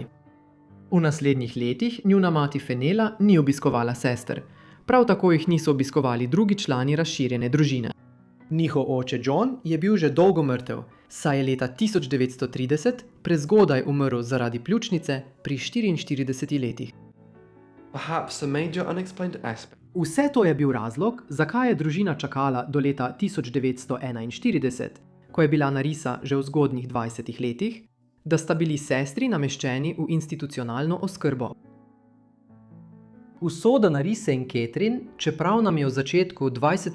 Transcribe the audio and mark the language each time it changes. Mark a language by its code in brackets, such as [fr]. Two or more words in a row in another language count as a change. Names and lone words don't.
[sl] V naslednjih letih njuna mati Fenela ni obiskovala sester, prav tako jih niso obiskovali drugi člani razširjene družine. Njihov oče John je bil že dolgo mrtev, saj je leta 1930 prezgodaj umrl zaradi pljučnice pri 44 letih. [en] Perhaps a major unexplained aspect. [sl] Vse to je bil razlog, zakaj je družina čakala do leta 1941, ko je bila Narisa že v zgodnjih 20 letih, da sta bili sestri nameščeni v institucionalno oskrbo. Usoda Narise in Catherine, čeprav nam je v začetku 20.